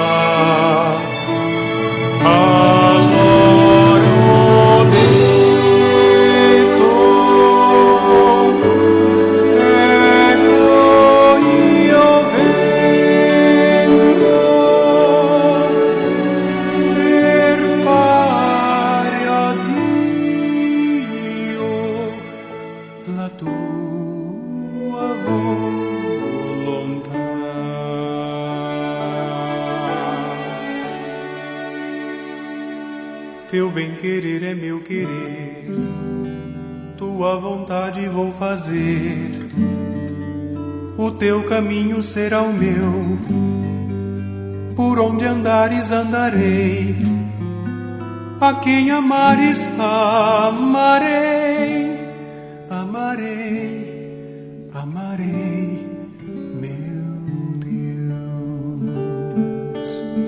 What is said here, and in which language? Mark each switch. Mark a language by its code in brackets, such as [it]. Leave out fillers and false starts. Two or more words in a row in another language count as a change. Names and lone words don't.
[it] Allora ho detto, ecco io vengo per fare a Dio la tua volontà. [pt] teu bem-querer é meu querer, tua vontade vou fazer, o teu caminho será o meu, por onde andares andarei, a quem amares amarei, amarei, amarei, meu Deus.